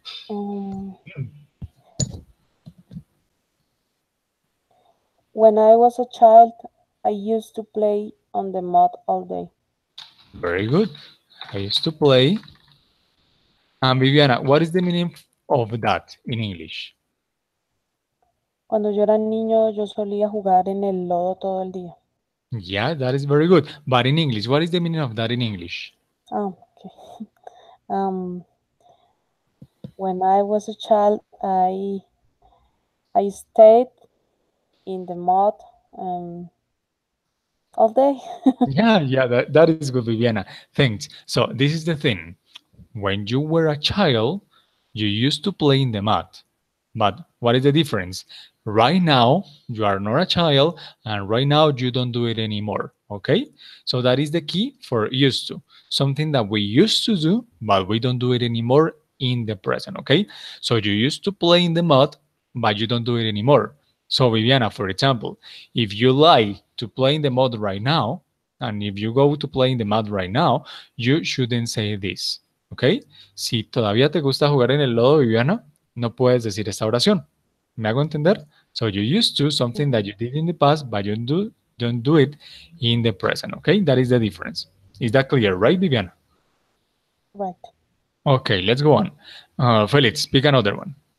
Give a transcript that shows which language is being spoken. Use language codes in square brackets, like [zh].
[en] Um, when I was a child, I used to play on the mud all day. Very good. I used to play. And Viviana, what is the meaning of that in English? [es] Cuando yo era niño, yo solía jugar en el lodo todo el día. [en] Yeah, that is very good. But in English, what is the meaning of that in English? Ah, okay. Um, when I was a child, I stayed in the mud all day. Yeah, that is good, Viviana. Thanks. So this is the thing. When you were a child, you used to play in the mud. But what is the difference? Right now, you are not a child, and right now you don't do it anymore. Okay? So that is the key for used to. Something that we used to do, but we don't do it anymore in the present. Okay? So you used to play in the mud, but you don't do it anymore. So, Viviana, for example, if you like to play in the mud right now, and if you go to play in the mud right now, you shouldn't say this. [es] ¿Ok? Si todavía te gusta jugar en el lodo, Viviana, no puedes decir esta oración. ¿Me hago entender? [en] So you used to something that you did in the past, but you don't do it in the present. Okay, that is the difference. Is that clear, right, Viviana? Right. Okay, let's go on. Felix, pick another one.